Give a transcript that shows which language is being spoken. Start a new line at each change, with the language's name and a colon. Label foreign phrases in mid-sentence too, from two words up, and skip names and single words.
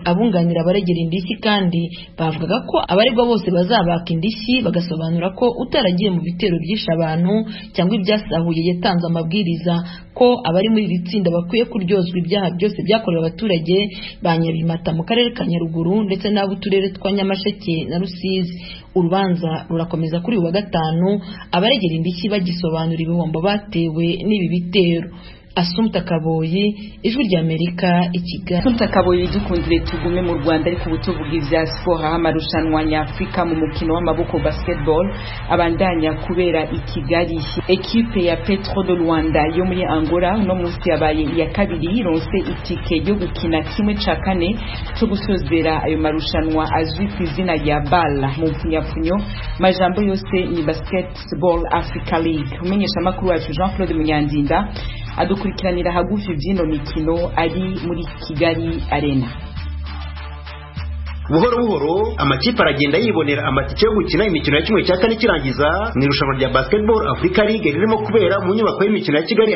Kinyarwanda: Abunganira abaregera indishyi kandi bavugaga ko abaregwa bose bazabaka indishyi, bagasobanura ko utaragiye mu bitero byishe abantu cyangwa ibyasahuye yatanze amabwiriza ko abari muri iri tsinda bakwiye kuryozwa ibyaha byose byakorewe abaturage ba Nyabimata mu karere ka Nyaruguru ndetse n'ab'uturere twa Nyamasheke na Rusizi. Urubanza rurakomeza kuri uyu wa gatanu, abaregera indishyi bagisobanura ibihombo batewe n'ibi bitero. Assumpta Kaboyi, Ijwi ry'Amerika, i Kigali.
Rundi: Assumpta Kaboyi, dukundire tugume mu Rwanda ariko ubutuvuga ivya sport aho amarushanwa nyafrika mu mukino w'amaboko basketball abandanya kubera i Kigali. Equipe ya Petro de Luanda yo muri Angola no munsi yabaye iya kabiri ronse itike yo gukina kimwe ca kane cyo gusozera ayo marushanwa azwi ku izina rya BAL mu mpfunyapfunyo. Majambo yose ni Basketball Africa League. Umenyesha makuru wacu Jean-Claude Munyandinda adukurikiranira hagufi byino mikino ari muri Kigali Arena.
Kinyarwanda: Buhoro buhoro amakipe aragenda yibonera amatike yo gukina imikino ya kimwe cya kane kirangiza mu irushanwa rya Basketball Africa League ririmo kubera mu nyubako y'imikino ya Kigali